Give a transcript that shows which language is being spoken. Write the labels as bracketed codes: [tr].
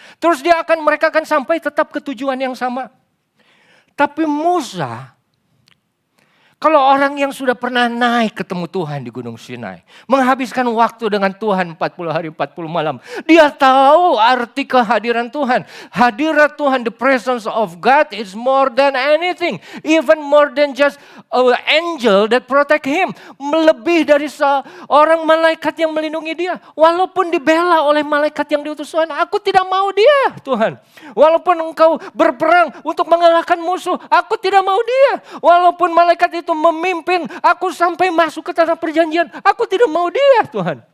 [id] Terus mereka akan sampai tetap ke tujuan yang sama. Tapi Musa, kalau orang yang sudah pernah naik ketemu Tuhan di Gunung Sinai, menghabiskan waktu dengan Tuhan 40 hari 40 malam, dia tahu arti kehadiran Tuhan. Hadirat Tuhan, [en] the presence of God is more than anything. Even more than just an angel that protect him. [id] Lebih dari seorang malaikat yang melindungi dia. Walaupun dibela oleh malaikat yang diutus Tuhan, aku tidak mau dia Tuhan. Walaupun engkau berperang untuk mengalahkan musuh, aku tidak mau dia. Walaupun malaikat itu memimpin aku sampai masuk ke tanah perjanjian, aku tidak mau dia Tuhan.